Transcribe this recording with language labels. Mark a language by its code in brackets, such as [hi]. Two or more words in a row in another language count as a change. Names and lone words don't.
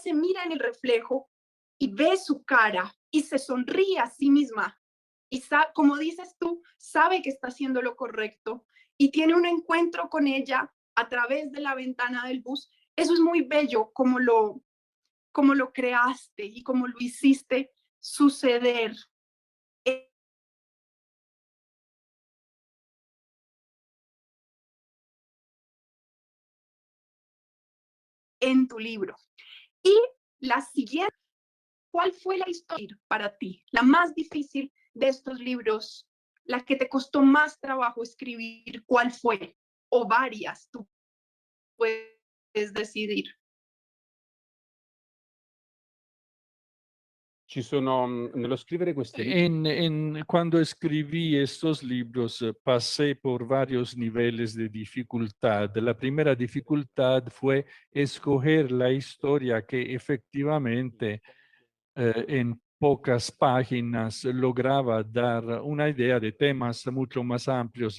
[es] se mira en el reflejo y ve su cara y se sonríe a sí misma y como dices tú, sabe que está haciendo lo correcto y tiene un encuentro con ella a través de la ventana del bus, eso es muy bello como lo creaste y como lo hiciste suceder en tu libro. Y la siguiente, ¿cuál fue la historia para ti? La más difícil de estos libros, la que te costó más trabajo escribir, ¿cuál fue? O varias, tú puedes decidir. [it] Ci sono, nello scrivere questi libri, [es] Cuando escribí estos libros, pasé por varios niveles de dificultad. La primera dificultad fue escoger la historia que efectivamente en pocas páginas lograba dar una idea de temas mucho más amplios.